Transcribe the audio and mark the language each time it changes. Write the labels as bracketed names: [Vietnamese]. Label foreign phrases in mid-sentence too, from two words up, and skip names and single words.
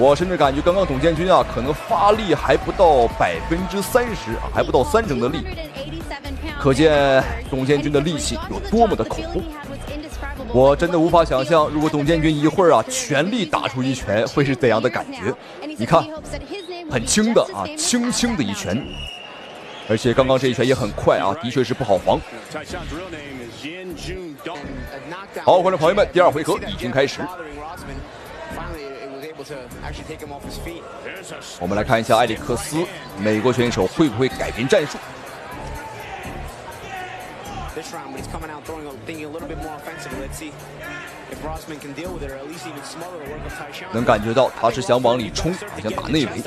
[Chinese] 我甚至感觉刚刚董建军啊，可能发力还不到30%啊，还不到30%的力，可见董建军的力气有多麼的恐怖。我真的無法想象，如果董建軍一會兒啊全力打出一拳，會是怎樣的感覺？你看，很輕的啊，輕輕的一拳，而且剛剛這一拳也很快啊，的確是不好防。好，觀眾朋友們，第二回合已經開始。我們來看一下埃里克斯，美國選手會不會改變戰術？能感覺到他是想往裡衝，好像打內圍。